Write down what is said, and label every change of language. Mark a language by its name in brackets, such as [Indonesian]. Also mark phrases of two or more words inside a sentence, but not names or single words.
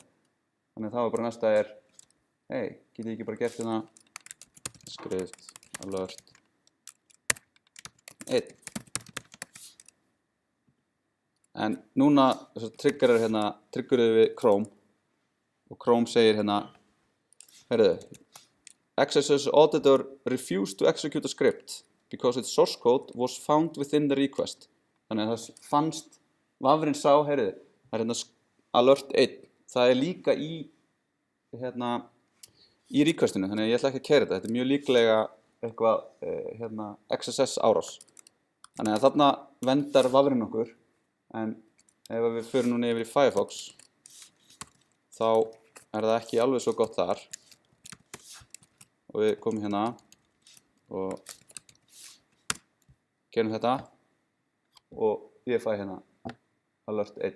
[Icelandic] Þannig að það var bara næsta hey, get ég ekki bara gert hérna [English] script alert [Icelandic] 1. En núna triggerar hérna, triggeruðu við Chrome og Chrome segir hérna, heyrðu, [English] XSS auditor refused to execute a script because its source code was found within the request. [Icelandic] Þannig að það fannst, vafrinn sá, heyrðu, það er hérna alert 1. Það er líka í, hérna, í requestinu, þannig að ég ætla ekki að keyra þetta. Þetta er mjög líklega eitthvað, hérna, XSS árás. Þannig að þarna vendar vafrinn okkur. En ef við förum núna yfir í Firefox þá er það ekki alveg svo gott þar og við komum hérna og gerum þetta og ég fæ hérna alert 1.